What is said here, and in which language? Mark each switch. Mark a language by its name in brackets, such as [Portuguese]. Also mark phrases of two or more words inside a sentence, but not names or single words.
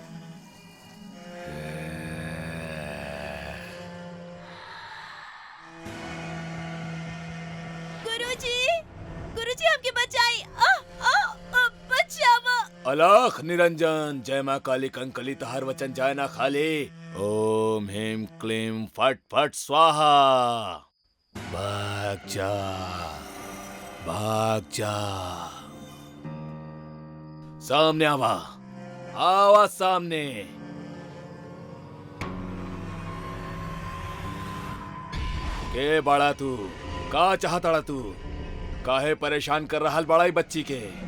[Bhojpuri] गुरुजी, गुरुजी हमके बचाई, बचावा। अलख निरंजन, जय माँ काली कंकली, तोहर वचन जाए ना खाली। [Sanskrit] ओम ह्रीं क्लीं फट फट स्वाहा। [Bhojpuri] भाग जा, भाग जा। सामने आवा, आवा सामने। के बड़ा तू, का चाहता तू, काहे परेशान कर रहा बड़ा बच्ची के।